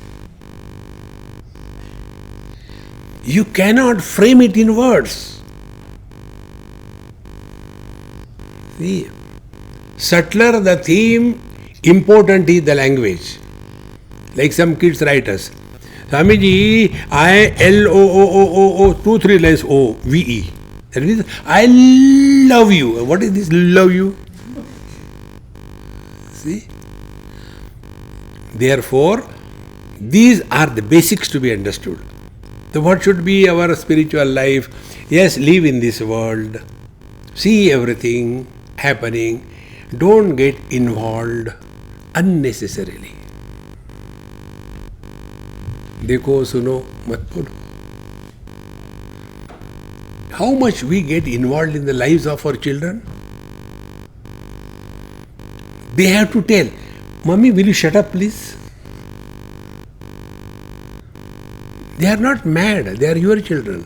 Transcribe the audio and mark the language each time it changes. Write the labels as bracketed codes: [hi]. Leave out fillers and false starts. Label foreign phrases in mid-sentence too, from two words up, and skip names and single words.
[en] You cannot frame it in words. See, subtler the theme, important is the language. Like some kids write us, Swamiji, I L-O-O-O-O-O, 2-3 lines O-V-E. That means, I love you. What is this love you? See? Therefore, these are the basics to be understood. So what should be our spiritual life? Yes, live in this world. See everything happening. Don't get involved unnecessarily. [hi] देखो सुनो मत बोलो. [en] How much we get involved in the lives of our children? They have to tell, Mummy, will you shut up please? They are not mad, they are your children.